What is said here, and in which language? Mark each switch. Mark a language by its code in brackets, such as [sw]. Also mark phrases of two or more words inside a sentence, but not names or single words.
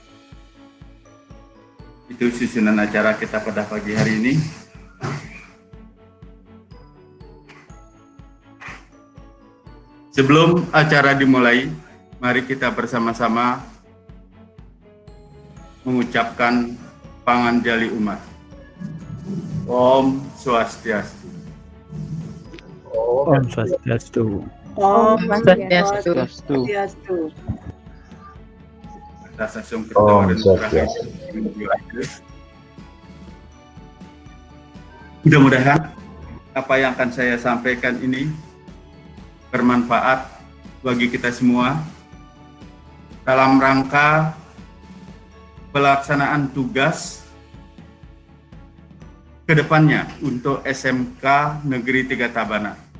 [id] Itu susunan acara kita pada pagi hari ini. Sebelum acara dimulai, mari kita bersama-sama mengucapkan panganjali umat. [ban] Om Swastiastu. Om Swastiastu. Om Swastiastu. Swastiastu. [id] Atas asum Ketua dan Swastiastu. Mudah-mudahan apa yang akan saya sampaikan ini bermanfaat bagi kita semua dalam rangka pelaksanaan tugas ke depannya untuk SMK Negeri 3 Tabanan.